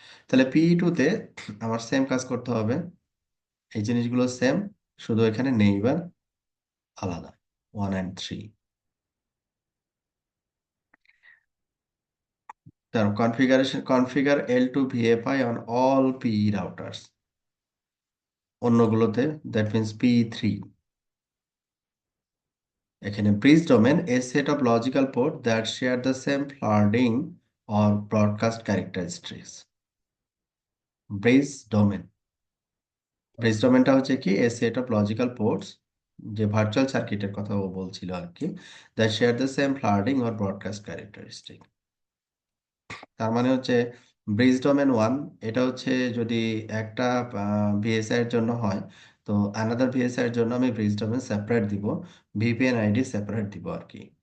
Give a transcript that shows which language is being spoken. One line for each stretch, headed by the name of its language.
Bangla: তাহলে পি2 তে আমার সেম কাজ করতে হবে, এই জিনিসগুলো সেম, শুধু এখানে নেইবার আলাদা, 1 and 3। তার configuration configure এল2 ভিএফআই on all P routers, অন্যগুলোতে that means পি3। এখানে
English: Bridge domain a set of logical port that share the same forwarding or broadcast characteristics।
Bangla: Bridge domain, bridge ডোমেনটা হচ্ছে কি,
English: a set of logical ports,
Bangla: যে virtual সার্কিটের কথা ও বলছিল আর কি,
English: that share the same forwarding or broadcast characteristic।
Bangla: তার মানে হচ্ছে ব্রিজ ডোমেন 1, এটা হচ্ছে যদি একটা ভিএসআই এর জন্য হয়, তো অ্যানাদার ভিএসআই এর জন্য আমি ব্রিজ ডোমেন সেপারেট দিব, ভিপিএন আইডি সেপারেট দিব আর কি।